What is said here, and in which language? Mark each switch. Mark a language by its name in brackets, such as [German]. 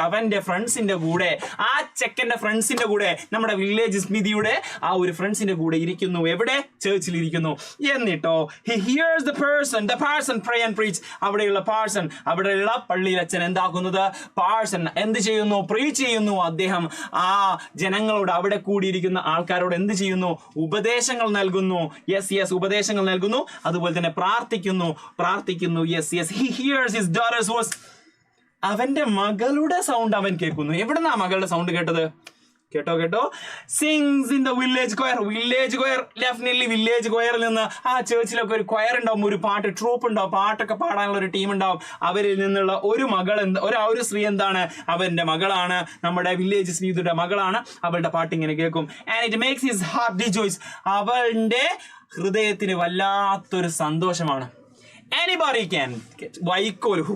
[Malayalam] അവന്റെ ഫ്രണ്ട്സിന്റെ കൂടെ, ആ ചെക്കന്റെ ഫ്രണ്ട്സിന്റെ കൂടെ, നമ്മുടെ വില്ലേജ് സ്മിതിയുടെ ആ ഒരു ഫ്രണ്ട്സിന്റെ കൂടെ ഇരിക്കുന്നു. എവിടെ? ചർച്ചിൽ ഇരിക്കുന്നു. എന്നിട്ടോ [English] he hears the person pray and preach. [Malayalam] അവിടെയുള്ള പള്ളിയിലച്ഛൻ എന്താക്കുന്നത്? പാഴ്സൺ എന്ത് ചെയ്യുന്നു? പ്രീച്ച് ചെയ്യുന്നു. അദ്ദേഹം ആ ജനങ്ങളോട്, അവിടെ കൂടിയിരിക്കുന്ന ആൾക്കാരോട് എന്ത് ചെയ്യുന്നു? ഉപദേശങ്ങൾ നൽകുന്നു. ഉപദേശങ്ങൾ നൽകുന്നു. അതുപോലെ തന്നെ പ്രാർത്ഥിക്കുന്നു. [English] he hears his daughter's voice. [Malayalam] അവന്റെ മകളുടെ സൗണ്ട് അവൻ കേൾക്കുന്നു. എവിടുന്നാ മകളുടെ സൗണ്ട് കേട്ടത്? കേട്ടോ [English] Sings in the village choir. [Malayalam] Definitely village കൊയറിൽ നിന്ന്, ആ ചേർച്ചിലൊക്കെ ഒരു കൊയർ ഉണ്ടാവും, ഒരു ട്രൂപ്പ് ഉണ്ടാവും, പാട്ടൊക്കെ പാടാനുള്ള ഒരു ടീം ഉണ്ടാവും. അവരിൽ നിന്നുള്ള ഒരു സ്ത്രീ എന്താണ്? അവന്റെ മകളാണ്, നമ്മുടെ വില്ലേജ് സ്മിതിയുടെ മകളാണ്. അവളുടെ പാട്ട് ഇങ്ങനെ കേൾക്കും. [English] And it makes his heart rejoice. [Malayalam] അവളുടെ ഹൃദയത്തിന് വല്ലാത്തൊരു സന്തോഷമാണ്. [English] Anybody can get വൈക്കോൽ.